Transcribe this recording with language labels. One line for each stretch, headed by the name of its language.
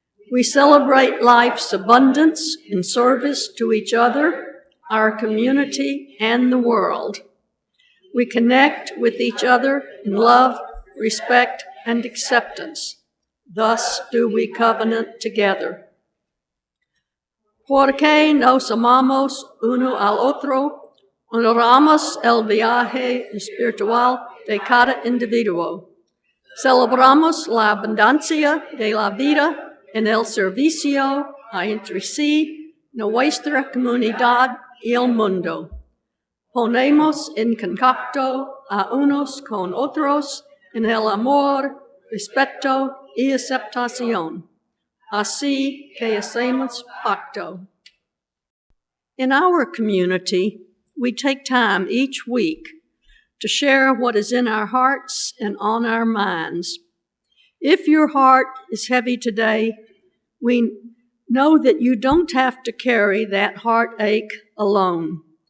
English: We celebrate life's abundance in service to each other, our community, and the world. We connect with each other in love, respect, and acceptance. Thus do we covenant together.
Spanish: Porque nos amamos uno al otro, honoramos el viaje espiritual de cada individuo. Celebramos la abundancia de la vida en el servicio a entre sí, nuestra comunidad y el mundo. Ponemos en contacto a unos con otros en el amor, respeto y aceptación. Así que hacemos pacto.
English: In our community, we take time each week to share what is in our hearts and on our minds. If your heart is heavy today, we know that you don't have to carry that heartache alone.